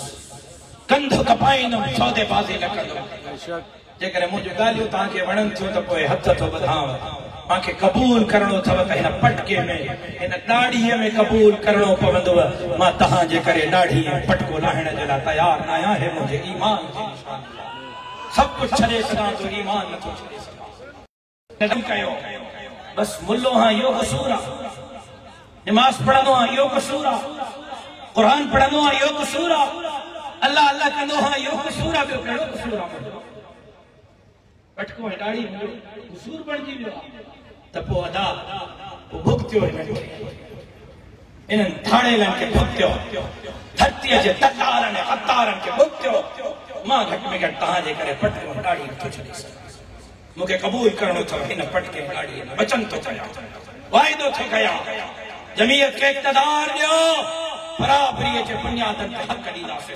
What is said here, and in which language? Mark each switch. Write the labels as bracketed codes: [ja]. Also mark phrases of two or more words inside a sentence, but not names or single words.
[sd] कंध कपाईंदुमि सौदे बाज़ी न कंदुमि जेकर मुंहिंजूं ॻाल्हियूं तव्हांखे वणनि थियूं त पोइ हथ थो वधांव मूंखे क़बूल करणो अथव त हिन पटके में हिन ॾाढ़ीअ में क़बूल करणो पवंदव मां तव्हांजे करे ॾाढ़ी ऐं पटको लाहिण जे लाइ तयारु न आहियां हे मुंहिंजे ईमान जी निशानी सब कुछ छड़े सदा तो ईमान न तो छड़े सदा कदम कयो बस मुल्लो हां यो कसूर आ नमाज पढ़नो हां यो कसूर आ कुरान पढ़नो हां यो कसूर आ अल्लाह अल्लाह कंदो हां यो कसूर आ ॿियो कहिड़ो कसूर आ पटको ॾाढी कसूर बणजी वियो त पोइ अदा पोइ भुगतियो इन्हनि थाणेलनि खे भुगतियो धरतीअ जे तकारनि हतारनि खे भुगतियो मां घटि में घटि तव्हांजे करे पटको ॾाढी नथो छॾे सघां मूंखे क़बूल करणो अथव हिन पटके ॾाढी वचन थो कयां वाइदो थो कयां जमीयत खे इक़्तिदार ॾियो बराबरीअ जे बुनियादनि ते हक़ ॾींदासीं